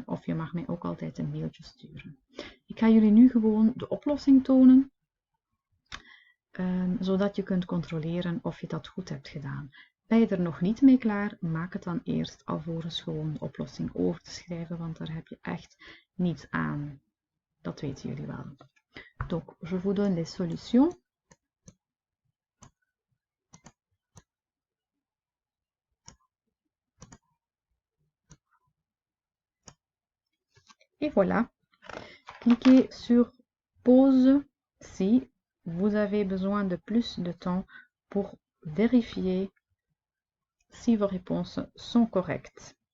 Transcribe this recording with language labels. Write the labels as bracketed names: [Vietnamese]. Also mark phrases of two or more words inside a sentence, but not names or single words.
[Dutch] Of je mag mij ook altijd een mailtje sturen. Ik ga jullie nu gewoon de oplossing tonen, zodat je kunt controleren of je dat goed hebt gedaan. Ben je er nog niet mee klaar, maak het dan eerst alvorens gewoon de oplossing over te schrijven, want daar heb je echt niets aan. Dat weten jullie wel. [French] Donc, je vous donne les solutions. Et voilà. Cliquez sur pause si vous avez besoin de plus de temps pour vérifier si vos réponses sont correctes.